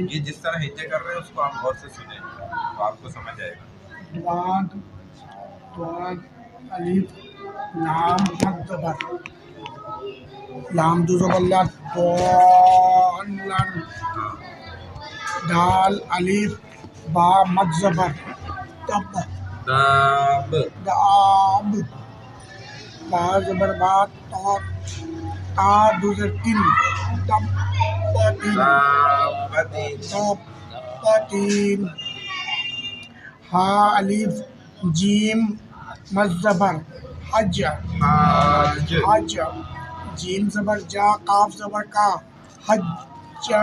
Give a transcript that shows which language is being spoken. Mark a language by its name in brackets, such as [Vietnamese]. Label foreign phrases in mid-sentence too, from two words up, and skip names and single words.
[Urdu] یہ جس طرح ہجے کر رہے ہیں اس کو آپ غور سے سنیں تو آپ کو سمجھ آئے گا. ضاد ضاد الف لام مد زبر لام دو زبر لا ضالن دال الف با مد زبر دب داب داب با زبر با تا تا دو زبر تین دب دابتین دب تین ہا الف جیم مد زبر حج حاج حج جیم زبر جا قاف زبر کا حج کا